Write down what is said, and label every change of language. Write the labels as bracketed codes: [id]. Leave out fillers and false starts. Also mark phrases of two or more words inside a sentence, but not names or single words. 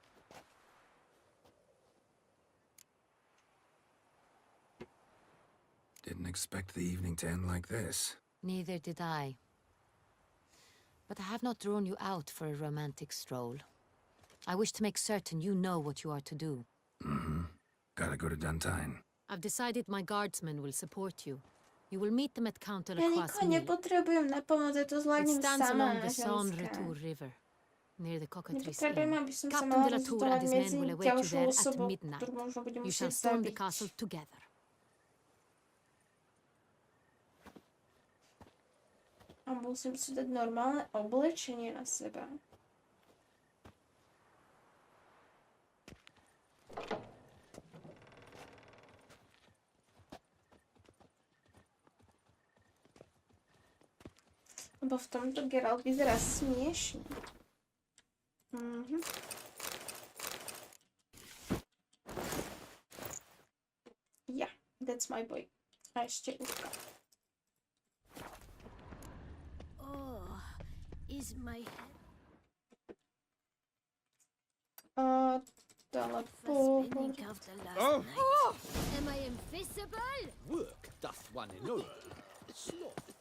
[en] Didn't expect the evening to end like this. Neither did I. But I have not drawn you out for a romantic stroll. I wish to make certain you know what you are to do. Mm-hmm. Gotta go to Duntine. I've decided my guardsmen will support you. You will meet them at Counter [sk] Ja nikoho nepotrebujem na pomoc, ja to [en] It [sk] zvládnem [en] stands [sk] sama, [en] along the Saône-Retour [sk] ženská. [en] River, near the Cockatrice [sk] Nepotrebujem, [en] Inn. [sk] aby som sa [en] Captain [sk] mala [en] de la Tour and [sk] rozdávať [en] his [sk] medzi [en] men will await you [sk] ďalšou [en] there at [sk] osobou, [en] midnight. [sk] ktorú možno budem [en] You shall [sk] musieť [en] storm the [sk] zabiť. [en] castle together. [sk] A musím si dať normálne oblečenie na seba. Lebo v tomto Geralt vyzerá smiešne. [en] Yeah, that's my boy. [sk] A ešte úzka. [en] Oh, is my Teleport. spinning of the last night? Am I invisible? Work doth one ennoble. Sloth